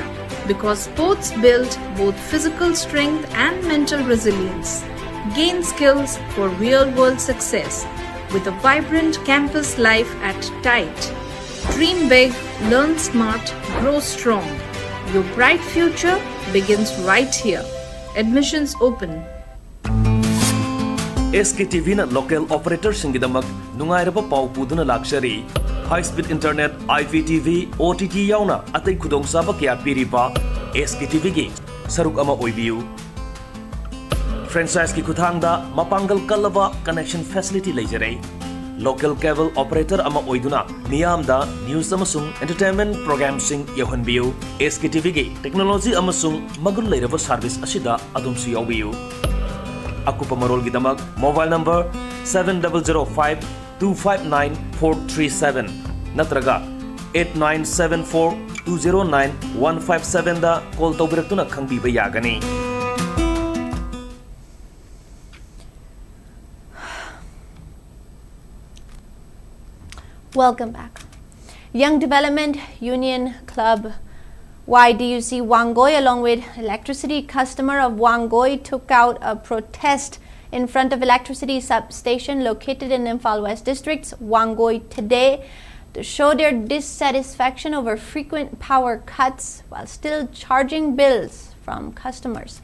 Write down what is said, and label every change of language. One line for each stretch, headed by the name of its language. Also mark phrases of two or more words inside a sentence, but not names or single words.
English: Because sports build both physical strength and mental resilience. Gain skills for real-world success with a vibrant campus life at TIDE. Dream big, learn smart, grow strong. Your bright future begins right here. Admissions open.
Manipuri: SKTV na
English: local operator
Manipuri: singidamak nungairaba pau puduna lakshari.
English: High speed internet, IPTV, OTT
Manipuri: yauna atay khudongchaba kaya piriba SKTV gi saruk ama oibiu. Franchise ki kuthangda mapangal kalaba
English: connection facility
Manipuri: leijare.
English: Local cable operator
Manipuri: ama oiduna miyamda news amasung
English: entertainment program
Manipuri: sing yauhanbiu. SKTV gi technology amasung magul leiraba service asida adumsi yaubiu. Akupa marol gidamak
English: mobile number
Manipuri: 7005259437 natraga 8974209157 da call tawbiratuna khangbiba yagani.
English: Welcome back. Young Development Union Club YDUC Wangoi along with electricity customer of Wangoi took out a protest in front of electricity substation located in Imphal West District's Wangoi today to show their dissatisfaction over frequent power cuts while still charging bills from customers.